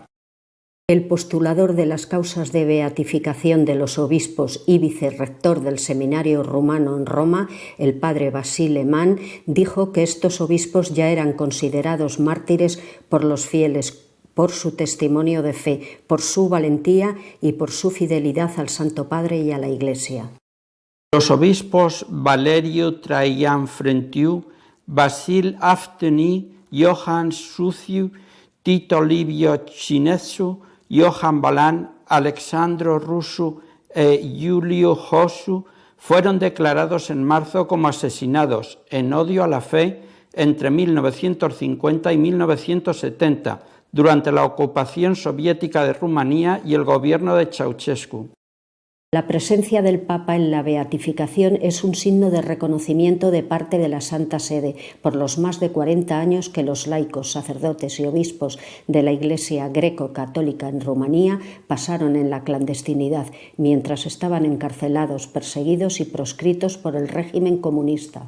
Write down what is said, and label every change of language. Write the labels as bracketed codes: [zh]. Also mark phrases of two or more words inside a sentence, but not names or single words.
[es] El postulador de las causas de beatificación de los obispos y vicerrector del seminario rumano en Roma, el padre Basile Mann, dijo que estos obispos ya eran considerados mártires por los fieles por su testimonio de fe, por su valentía y por su fidelidad al Santo Padre y a la Iglesia. Los obispos Valeriu Traian Frentiu, Basil Afteni, Johann Suciu, Tito Livio Cinesu, Johann Balan, Alexandro Rusu e Giulio Josu fueron declarados en marzo como asesinados en odio a la fe entre 1950 y 1970 durante la ocupación soviética de Rumanía y el gobierno de Ceausescu. La presencia del Papa en la beatificación es un signo de reconocimiento de parte de la Santa Sede por los más de 40 años que los laicos, sacerdotes y obispos de la Iglesia greco-católica en Rumanía pasaron en la clandestinidad mientras estaban encarcelados, perseguidos y proscritos por el régimen comunista.